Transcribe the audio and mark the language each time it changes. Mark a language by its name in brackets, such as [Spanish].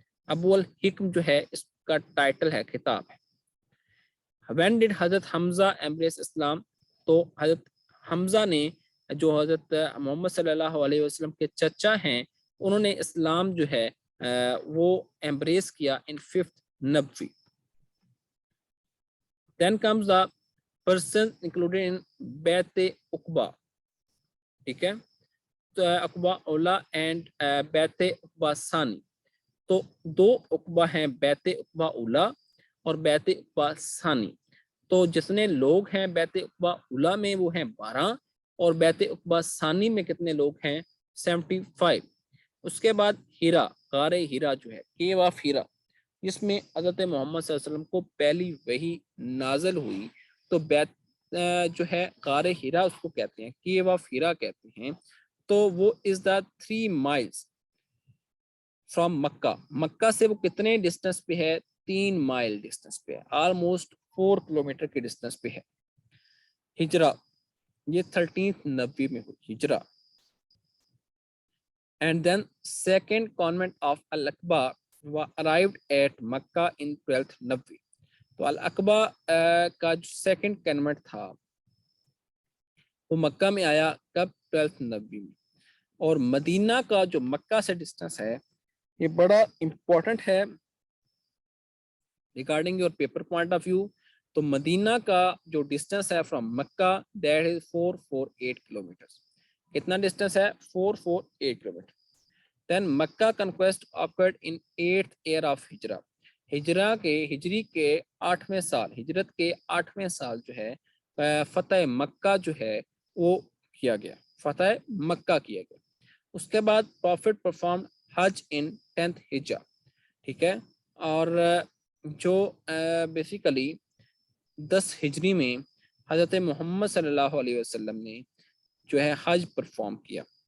[Urdu] ابو الحکم جو ہے اس کا ٹائٹل ہے، خطاب ہے. [English] When did حضرت Hamza embrace Islam? [Urdu] تو حضرت حمزہ نے جو حضرت محمد صلی اللہ علیہ وسلم کے چچا ہیں انہوں نے اسلام جو ہے وہ embrace کیا [English] in 5th نبوی. Then comes the person included in بیت Aqaba. [Urdu] ٹھیک ہے، تو عقبہ اولا اینڈ بیت عقبہ ثانی. تو دو عقبہ ہیں، بیت عقبہ اولا اور بیت عقبہ ثانی. تو جتنے لوگ ہیں بیت عقبہ اولا میں وہ ہیں 12 اور بیت عقبہ ثانی میں کتنے لوگ ہیں؟ 75. اس کے بعد ہیرا، غار ہیرا جو ہے، کیو آف ہیرا، جس میں حضرت محمد صلی اللہ علیہ وسلم کو پہلی وحی نازل ہوئی. تو بیت جو ہے غار ہیرا اس کو کہتے ہیں، کیو آف ہیرا کہتے ہیں. [English] تو وہ is the 3 miles from Mecca. [Urdu] مکہ سے وہ کتنے ڈسٹنس پہ ہے؟ 3 مائل ڈسٹنس پہ ہے، آلموسٹ 4 کلومیٹر کے ڈسٹنس پہ ہے. ہجرہ یہ 13th نبی میں ہوئی ہجرہ. [English] And then second covenant of al Aqaba arrived at Mecca in 12th نبی. [Urdu] تو العقبہ کا جو سیکنڈ کانوینٹ تھا وہ مکہ میں آیا کب؟ 12th نبی میں. اور مدینہ کا جو مکہ سے ڈسٹنس ہے یہ بڑا امپورٹنٹ ہے [English] Regarding your paper point of view. [Urdu] تو مدینہ کا جو ڈسٹنس ہے from Mecca [English] That is 448 kilometre. [Urdu] کتنا ڈسٹنس ہے؟ 448 kilometre. [English] Then Mecca conquest occurred in 8th year of Hijrah. [Urdu] ہجری کے 8ویں سال، ہجرت کے 8ویں سال جو ہے فتح مکہ جو ہے وہ کیا گیا، فتح مکہ کیا گیا. [English] اس کے بعد prophet perform Hajj in 10th Hijrah. [Urdu] ٹھیک ہے، اور جو بیسیکلی 10 ہجری میں حضرت محمد صلی اللہ علیہ وسلم نے جو ہے حج پرفارم کیا.